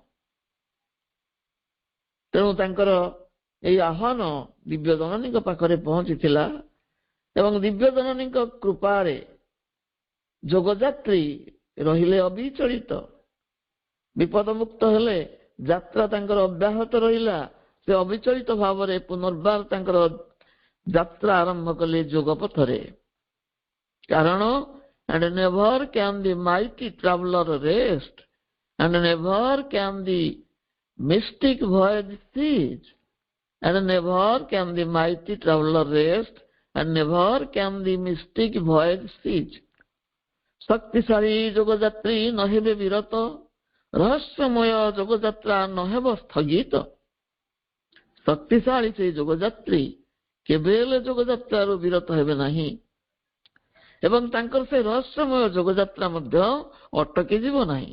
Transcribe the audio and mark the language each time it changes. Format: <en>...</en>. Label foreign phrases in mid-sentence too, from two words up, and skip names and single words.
<or>ତେଣୁ ତାଙ୍କର ଏହି ଆହ୍ୱାନ ଦିବ୍ୟ ଜନନୀଙ୍କ ପାଖରେ ପହଞ୍ଚିଥିଲା ଏବଂ ଦିବ୍ୟ ଜନନୀଙ୍କ କୃପାରେ ଯୋଗଯାତ୍ରୀ ରହିଲେ ଅବିଚଳିତ। ବିପଦମୁକ୍ତ ହେଲେ, ଯାତ୍ରା ତାଙ୍କର ଅବ୍ୟାହତ ରହିଲା। ସେ ଅବିଚଳିତ ଭାବରେ ପୁନର୍ବାର ତାଙ୍କର ଯାତ୍ରା ଆରମ୍ଭ କଲେ ଯୋଗ ପଥରେ।</or> <en>କାରଣ and never can the mighty traveler rest, and never can the mystic voyage cease, and never can the mighty traveler rest, and never can the mystic voyage cease.</en> <or>ଶକ୍ତିଶାଳୀ ଯୋଗଯାତ୍ରୀ ନହେବେ ବିରତ, ରହସ୍ୟମୟ ଯୋଗଯାତ୍ରା ନହେବ ସ୍ଥଗିତ। ଶକ୍ତିଶାଳୀ ସେହି ଯୋଗଯାତ୍ରୀ କେବେ ହେଲେ ଯୋଗଯାତ୍ରାରୁ ବିରତ ହେବେ ନାହିଁ ଏବଂ ତାଙ୍କର ସେ ରହସ୍ୟମୟ ଯୋଗଯାତ୍ରା ମଧ୍ୟ ଅଟକି ଯିବ ନାହିଁ।</or>